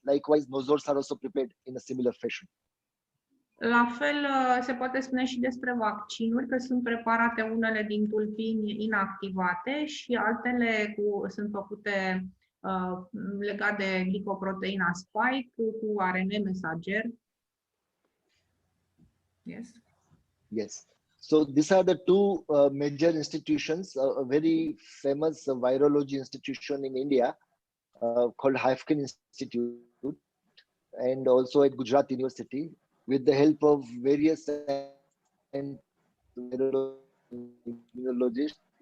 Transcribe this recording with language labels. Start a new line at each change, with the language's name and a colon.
English: Likewise, nosodes are also prepared in a similar fashion.
Romanian: La fel se poate spune și despre vaccinuri, că sunt preparate unele din tulpini inactivate și altele sunt făcute legat de glicoproteina spike cu RNA mesager.
English: Yes. So these are the 2 major institutions, a very famous virology institution in India called Haifkin Institute, and also at Gujarat University, with the help of various immunologists.